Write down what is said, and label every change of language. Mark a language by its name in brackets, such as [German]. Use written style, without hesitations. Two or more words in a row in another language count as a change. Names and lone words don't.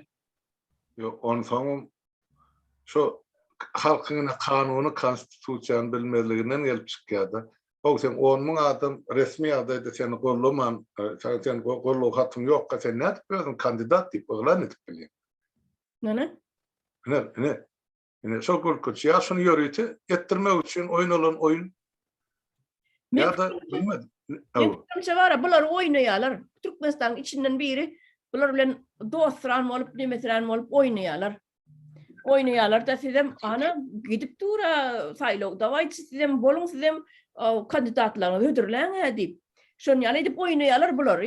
[Turkmen] Ýok, onu soňam şo halkyň kanuny, konstitusiýany bilmezliginden gelip çykýardy. O sen 10.000 adam resmi adayda seni gollaman, sen gollu hatym ýok, sen nädip özüň kandidat diýip oglan edip bilýär. Näme? Ne şo golkoç ýa şonu ýörüti etdirmek üçin oýnalan oýun. Ya da bilmedim. Kimse var, bular oýnaýarlar. Türkmenistan içinden biri bular bilen dostran bolup, nemesran bolup oýnaýarlar. Oýnaýarlar da sizem ana gidip dura saýlawda waý sizem bolun sizem kandidatlaryny hödürläň diýip. Şonu ýaly edip oýnaýarlar bulary.